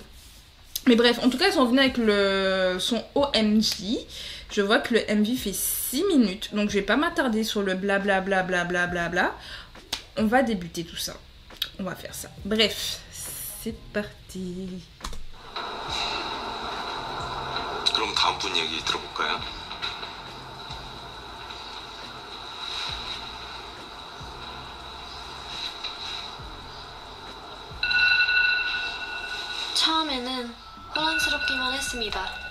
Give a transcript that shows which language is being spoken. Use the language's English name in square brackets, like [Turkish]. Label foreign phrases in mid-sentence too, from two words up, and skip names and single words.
[French] Mais bref, en tout cas, ils sont venus avec son OMG. Je vois que le MV fait 6 minutes, donc je vais pas m'attarder sur le blablabla. On va débuter tout ça. On va faire ça. Bref, c'est parti. [Korean] 그럼 다음 분 얘기 들어볼까요? 처음에는 혼란스럽기만 했습니다.